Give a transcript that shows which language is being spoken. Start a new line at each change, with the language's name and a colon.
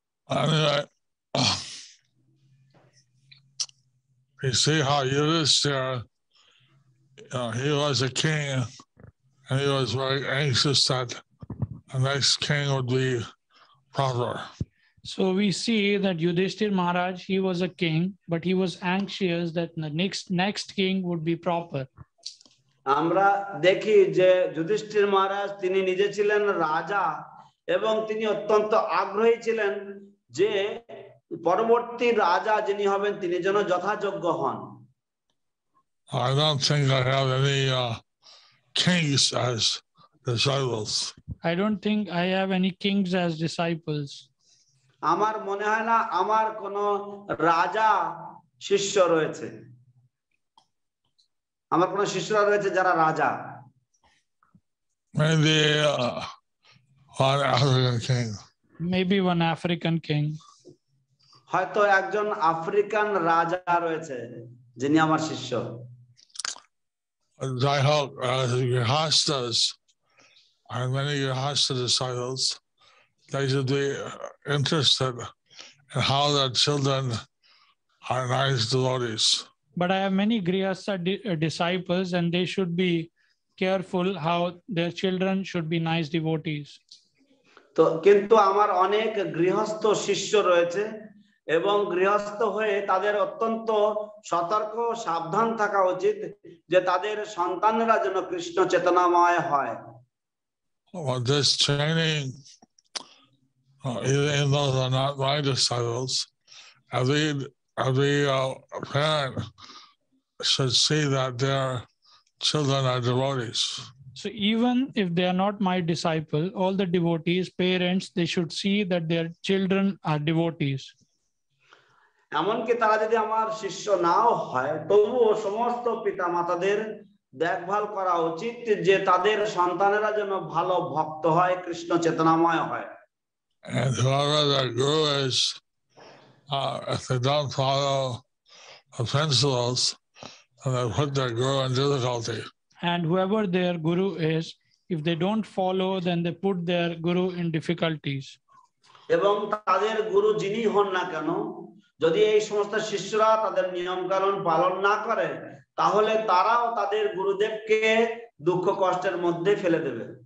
English: Anyway, you see how Yudhishthira, he was a king, and he was very anxious that the next king would be proper. So we see that Yudhishthira Maharaj, he was a king, but he was anxious that the next king would be proper.
Bangla: আমরা দেখি যে যুধিষ্ঠির মহারাজ তিনি নিজে ছিলেন রাজা এবং তিনি অত্যন্ত আগ্রহী ছিলেন যে পরবর্তী রাজা যিনি হবেন তিনি যেন যথাযোগ্য হন।
English: I don't think I have any kings as disciples. I don't think I have any kings as disciples.
Bangla: আমার মনে হয় না আমার কোনো রাজা শিষ্য রয়েছে? আমার কোন শিষ্যরা রয়েছে যারা রাজা?
English: Maybe one African king. Maybe one African king.
Bangla: হয়তো একজন আফ্রিকান রাজা রয়েছে যিনি আমার শিষ্য।
English: I hope Grihastas and many Grihasta disciples, they should be interested in how their children are nice devotees. But I have many Grihastha disciples, and they should be careful how their children should be nice devotees.
Bangla: তো কিন্তু আমার অনেক গৃহস্থ শিষ্য রয়েছে এবং গৃহস্থ হয়ে তাদের অত্যন্ত সতর্ক সাবধান থাকা উচিত যে তাদের সন্তানেরা যেন কৃষ্ণ চেতনাময় হয়।
English: This training, even though they're not my disciples, every parent should see that their children are devotees. So even if they are not my disciple, all the devotees, parents, they should see that their children are devotees.
Bangla: এমনকি তারা যদি আমার শিষ্য নাও হয় তবুও সমস্ত পিতা মাতাদের দেখভাল করা উচিত যে তাদের সন্তানেরা যেন ভালো ভক্ত হয়, কৃষ্ণ চেতনাময় হয়।
English: And whoever their guru is, if they don't follow the principles, then they put their guru in difficulty. And whoever their guru is, if they don't follow, then they put their guru in difficulties.
Bangla: এবং তাদের গুরু যিনি হন না কেন, যদি এই সমস্ত শিষ্যরা তাদের নিয়ম কানুন পালন না করে তাহলে তারাও তাদের গুরুদেবকে দুঃখ কষ্টের মধ্যে ফেলে দেবে।